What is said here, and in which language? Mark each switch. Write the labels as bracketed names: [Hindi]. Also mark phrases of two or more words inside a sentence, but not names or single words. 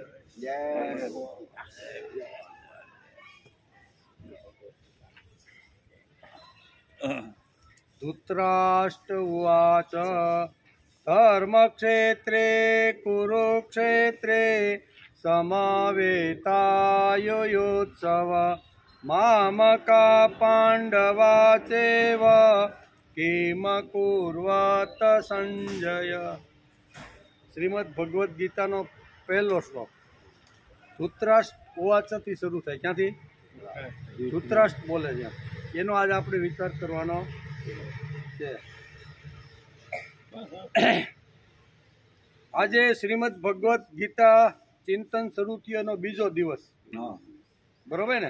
[Sanskrit] जय धृतराष्ट्र उवाच धर्मक्षेत्रे कुरुक्षेत्रे समवेतायुयोत्सव मामका पांडवा चैव किमकुर्वत संजय। [Gujarati] श्रीमद् भगवद गीताનો પહેલો શ્લોક ધૃતરાષ્ટ્ર ઉવાચથી શરૂ થાય। ક્યાંથી? ધૃતરાષ્ટ્ર બોલે છે, એનો આજ આપણે વિચાર કરવાનો છે। આજે શ્રીમદ્ ભગવદ ગીતા ચિંતન શરૂ થયાનો બીજો દિવસ, બરોબર ને?